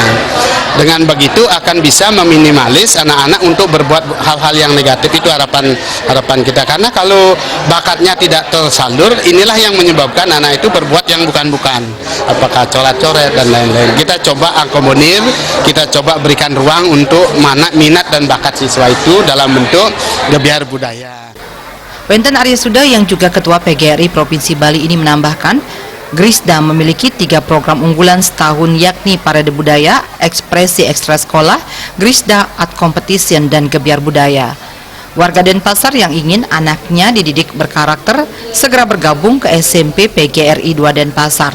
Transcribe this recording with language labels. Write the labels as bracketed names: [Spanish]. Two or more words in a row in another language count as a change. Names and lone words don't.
[Indonesian] Dengan begitu akan bisa meminimalis anak-anak untuk berbuat hal-hal yang negatif. Itu harapan kita, karena kalau bakatnya tidak tersalur, inilah yang menyebabkan anak itu berbuat yang bukan-bukan, apakah coret-coret dan lain-lain. Kita coba akomodir, kita coba berikan ruang untuk minat dan bakat siswa itu dalam bentuk gebiar budaya. Wenten Arya Suda yang juga Ketua PGRI Provinsi Bali ini menambahkan, Grisda memiliki 3 program unggulan setahun, yakni Parade Budaya, Ekspresi Ekstra Sekolah, Grisda Art Competition, dan Gebiar Budaya. Warga Denpasar yang ingin anaknya dididik berkarakter segera bergabung ke SMP PGRI 2 Denpasar.